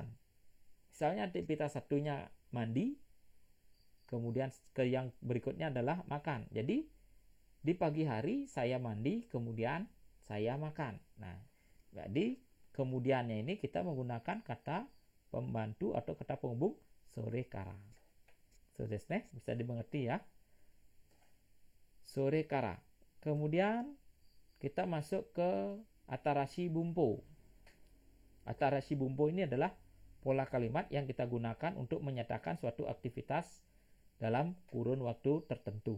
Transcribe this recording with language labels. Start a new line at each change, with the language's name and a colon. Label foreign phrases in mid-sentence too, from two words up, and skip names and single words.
Indonesian: Misalnya aktivitas satunya mandi, kemudian ke yang berikutnya adalah makan. Jadi di pagi hari saya mandi, kemudian saya makan. Nah, jadi kemudiannya ini kita menggunakan kata pembantu atau kata penghubung
Japanese: それから. そうですね,
Indonesian: bisa dimengerti ya.
Japanese: それから.
Indonesian: Kemudian kita masuk ke
Japanese: 新しい文法. 新しい文法
Indonesian: ini adalah pola kalimat yang kita gunakan untuk menyatakan suatu aktivitas dalam kurun waktu tertentu.